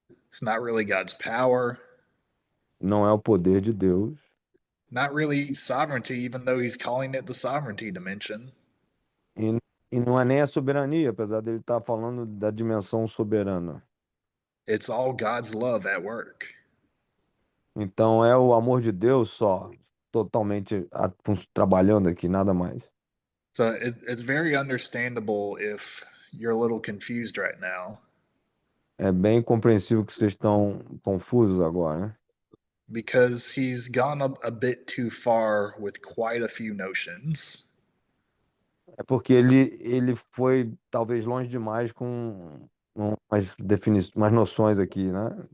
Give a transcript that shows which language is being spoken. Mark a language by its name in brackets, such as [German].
[English] It's not really God's power. [Portuguese] não é o poder de Deus, [English] Not really sovereignty, even though he's calling it the sovereignty dimension. [Portuguese] e, e não é nem a soberania, apesar dele estar falando da dimensão soberana. [English] It's all God's love at work. [Portuguese] Então, é o amor de Deus só, totalmente trabalhando aqui, nada mais. [English] So it's very understandable if you're a little confused right now. [Portuguese] É bem compreensível que vocês estão confusos agora, né? [English] Because he's gone a bit too far with quite a few notions. [Portuguese] É porque ele foi talvez longe demais com umas noções aqui, né?